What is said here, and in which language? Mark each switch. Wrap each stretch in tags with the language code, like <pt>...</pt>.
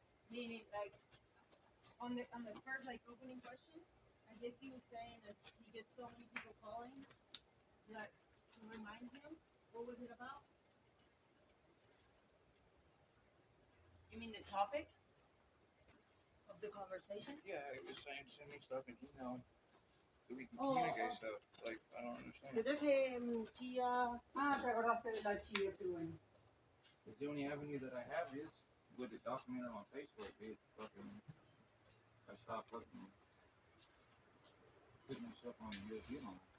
<en>Meaning, like on the first like opening question, I guess he was saying that he gets so many people calling that to remind him, what was it about? You mean the topic of the conversation? Yeah, he was saying send me stuff in email so we can communicate stuff. Like, I don't understand.</en> <es>Yo traje chía. Te acordaste de la chía, qué bueno.</es> <en>The only avenue that I have is with the document on Facebook. It's fucking, I stopped fucking putting myself on the USB on.</en>